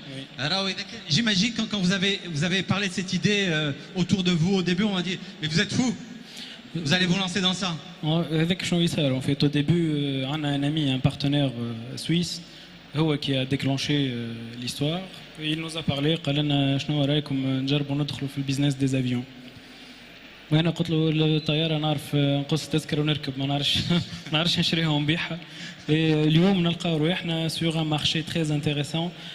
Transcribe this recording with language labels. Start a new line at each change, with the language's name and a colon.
French: Oui. Alors, j'imagine quand vous avez parlé de cette idée autour de vous au début, on m'a dit mais vous êtes fou, vous allez vous lancer dans ça. Avec
Arabic: شنو يصير
French: en fait au début
Arabic: عندنا
French: un ami, un partenaire suisse
Arabic: هو
French: qui a déclenché l'histoire. Il nous a parlé
Arabic: قال لنا شنو رايكم نجربوا ندخلوا في البيزنس
French: des avions.
Arabic: وانا قلت له الطياره نعرف نقص تذكره ونركب ما نعرفش نشريها ونبيعها. اليوم نلقاو رواحنا
French: sur un marché très intéressant.